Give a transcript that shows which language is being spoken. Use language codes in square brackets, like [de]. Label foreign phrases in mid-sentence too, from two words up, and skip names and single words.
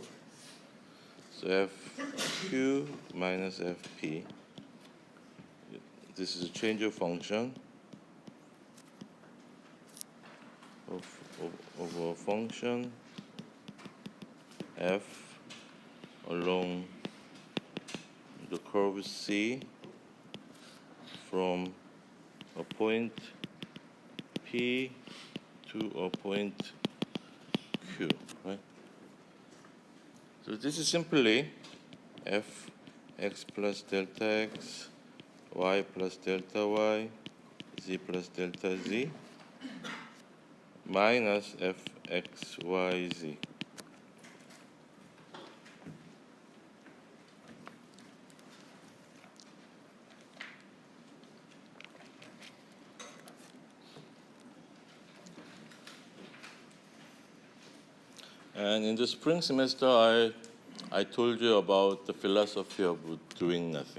[en] So fq minus fp, this is a change of function of a function f along the curve C from a point P to a point Q, right? So this is simply f x plus delta x, y plus delta y, z plus delta z, minus f x, y, z. And in the spring semester, I told you about the philosophy of doing nothing.